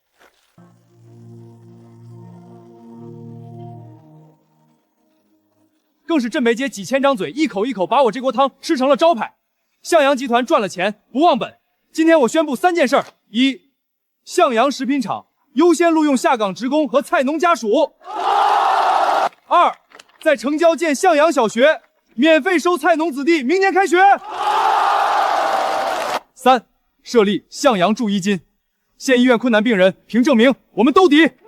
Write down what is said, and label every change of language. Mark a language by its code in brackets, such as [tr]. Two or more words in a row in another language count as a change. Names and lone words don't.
[zh] 更是镇北街几千张嘴，一口一口把我这锅汤吃成了招牌。向阳集团赚了钱不忘本。今天我宣布3件事：一，向阳食品厂優先錄用下崗職工和菜農家屬；二，在城郊建向陽小學，免費收菜農子弟，明年開學；三，設立向陽助醫金，縣醫院困難病人憑證明我們兜底。